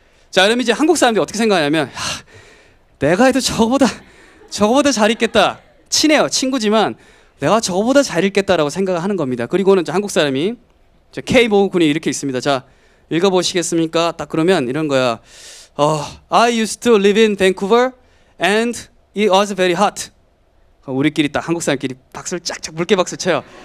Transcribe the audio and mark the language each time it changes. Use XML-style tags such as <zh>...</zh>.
<ko>자, 그러면 이제 한국 사람들이 어떻게 생각하냐면 내가 해도 저거보다 잘 읽겠다. 친해요. 친구지만 내가 저거보다 잘 읽겠다라고 생각을 하는 겁니다. 그리고는 이제 한국 사람이 K 보군이 이렇게 있습니다. 자, 읽어보시겠습니까? 딱 그러면 이런 거야.</ko> <en>I used to live in Vancouver and it was very hot.</en> <ko>우리끼리 딱 한국 사람끼리 박수를 짝짝 물개 박수 쳐요.</ko>